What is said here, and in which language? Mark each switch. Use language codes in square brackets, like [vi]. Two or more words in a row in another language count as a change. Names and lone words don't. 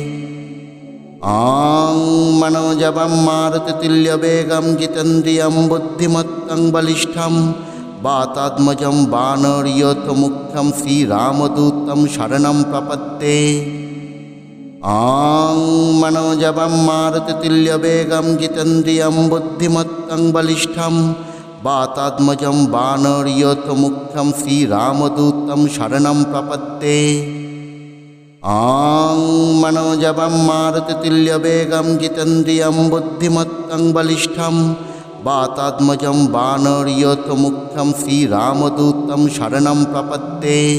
[sa] আং মনোজবম মারুতি তুল্য বেগম জিতেন্দ্রিয়ম বুদ্ধিমত্তং বলিষ্ঠম বাতাত্মজম বানরীয়ত মুখ্যম শ্রীরামদূতম শরণম প্রপদ্যে। আং মনোজবম মারুতি তুল্য বেগম জিতেন্দ্রিয়ম বুদ্ধিমত্তং বলিষ্ঠম वातात्मजं वानरयूथमुख्यं श्रीरामदूतं शरणं प्रपद्ये। आं मनोजवं मारुततुल्यवेगं जितेन्द्रियं बुद्धिमत्तं बलिष्ठं वातात्मजं वानरयूथमुख्यं श्रीरामदूतं शरणं प्रपद्ये।